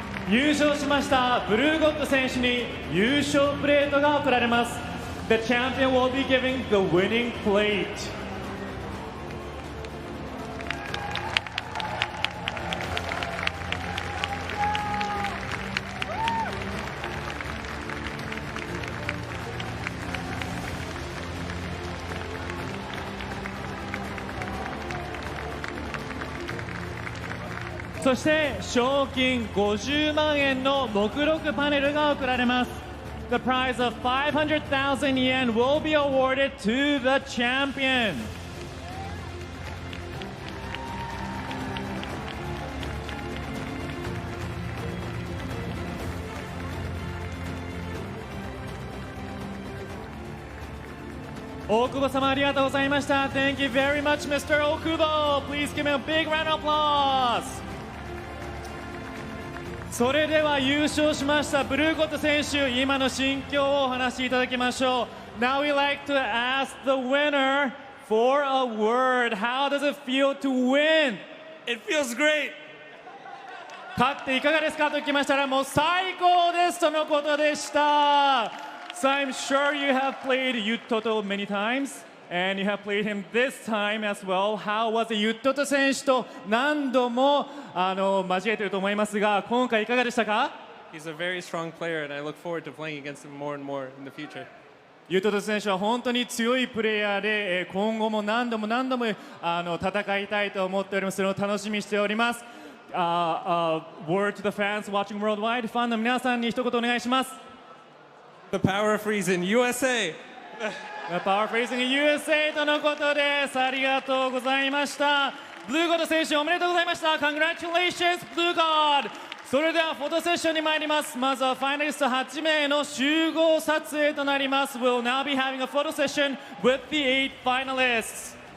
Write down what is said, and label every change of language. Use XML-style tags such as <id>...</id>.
<ja>優勝しましたブルーゴッド選手に優勝プレートが贈られます。</ja> <en>The champion will be giving the winning plate.</en> <ja>そして賞金50万円の目録パネルが贈られます。</ja> <en>The prize of 500,000 yen will be awarded to the champion.</en> <ja>大久保様ありがとうございました。</ja> <en>Thank you very much, Mr. Okubo. Please give me a big round of applause.</en> <ja>それでは優勝しましたブルーゴッド選手、今の心境をお話しいただきましょう。</ja> <en>Now we like to ask the winner for a word. How does it feel to win? It feels great.</en> <ja>勝っていかがですかと聞きましたら、もう最高ですとのことでした。</ja> <en>So I'm sure you have played Yutoto many times and you have played him this time as well. How was it?</en> <ja>ユットト選手と何度も交えていると思いますが、今回いかがでしたか？</ja> <en>He's a very strong player, and I look forward to playing against him more and more in the future.</en> <ja>ユットト選手は本当に強いプレイヤーで、今後も何度も戦いたいと思っております。それを楽しみにしております。</ja> <en>Word to the fans watching worldwide.</en> <ja>ファンの皆さんに一言お願いします。</ja> <en>The power of freezing, USA! The power of freezing USA</en> <ja>とのことです。ありがとうございました。ブルーゴッド選手おめでとうございました。</ja> <en>Congratulations, Blue God!</en> <ja>それではフォトセッションに参ります。まずはファイナリスト8名の集合撮影となります。</ja> <en>We'll now be having a photo session with the 8 finalists.</en>